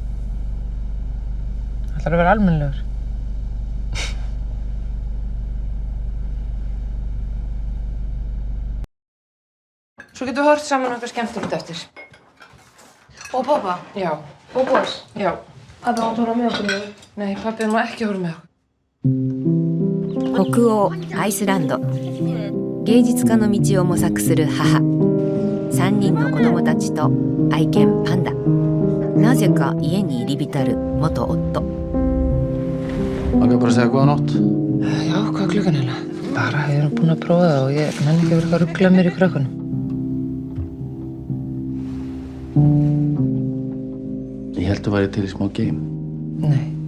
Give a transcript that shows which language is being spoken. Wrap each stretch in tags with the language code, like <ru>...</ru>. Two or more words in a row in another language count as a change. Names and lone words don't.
<is>Það ætlar að vera almennilegur. Svo getum við hort saman okkar skemmtilegt eftir. Og pappa? Já. Og Boris? Já. Pappi átt að horfa með okkur niður? Nei, pappi má ekki horfa með okkur.</is> <ja>北欧アイスランド芸術家の道を模索する母3人の子供たちと愛犬パンダなぜか家に入り浸る元夫</ja> <is>Það kan bara að segja góða nótt. Já, hvað er klukkan eiginlega? Bara, ég er búin að prófa það og ég nenni ekki að vera eitthvað að rugla mér í krökkunum. Ég held að væri til í smá game. Nei.</is>